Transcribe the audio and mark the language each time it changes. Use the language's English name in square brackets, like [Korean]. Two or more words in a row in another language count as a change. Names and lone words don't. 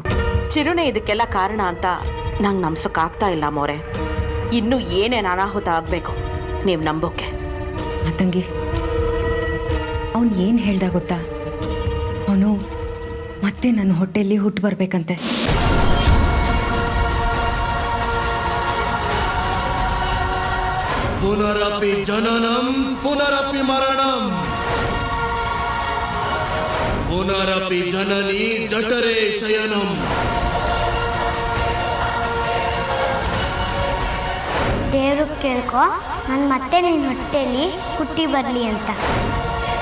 [Kannada] ಚಿರುಣೆ ಇದಕ್ಕೆಲ್ಲ ಕಾರಣ ಅಂತ ನಂಗೆ ನಂಬ್ಸೋಕ್ಕಾಗ್ತಾ ಇಲ್ಲ ಅಮ್ಮೋರೆ. ಇನ್ನೂ ಏನೇನು ಅನಾಹುತ ಆಗಬೇಕು ನೀವು ನಂಬೋಕ್ಕೆ. ಮಾತಂಗಿ, ಅವನು ಏನು ಹೇಳ್ದ ಗೊತ್ತಾ? ಅವನು ಮತ್ತೆ ನನ್ನ ಹೊಟ್ಟೆಯಲ್ಲಿ ಹುಟ್ಟು ಬರಬೇಕಂತೆ. [Sanskrit] ಪುನರಪಿ ಜನನಂ ಪುನರಪಿ ಮರಣಂ ಪುನರಪಿ ಜನನಿ ಜಠರೇ ಶಯನಂ. [Kannada] ದೇವ್ರಿಗೆ ಕೇಳ್ಕೊ, ನಾನು ಮತ್ತೆ ನಿನ್ನ ಹೊಟ್ಟೆಯಲ್ಲಿ ಹುಟ್ಟಿ ಬರಲಿ ಅಂತ.